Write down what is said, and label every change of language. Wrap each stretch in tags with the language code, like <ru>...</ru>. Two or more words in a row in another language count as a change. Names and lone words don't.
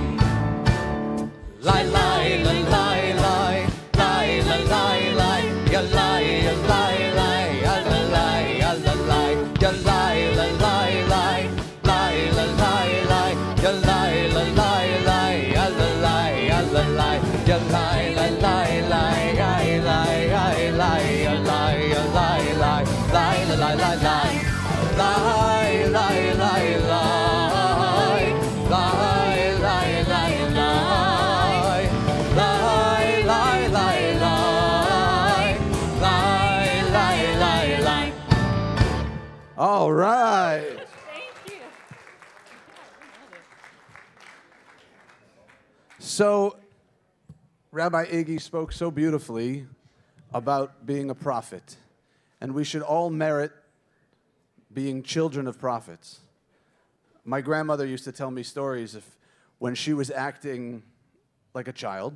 <en>Lai, lai, lai, lai, lai, lai, lai, lai, lai, ya lai, ya lai, lai, ya lai, ya lai, ya lai, lai, lai, lai, lai, lai, lai, lai, ya lai, lai, lai, lai, ya lai, ya lai. Ya lie, lie, lie, lie, lie, lie, lie, lie, ya lie, ya lie, lie, lie, lie, lie, lie, lie, lie, lie, lie, lie, lie, lie, lie. All right. Thank you. So, Rabbi Iggy spoke so beautifully about being a prophet. and we should all merit being children of prophets. My grandmother used to tell me stories of when she was acting like a child.</en>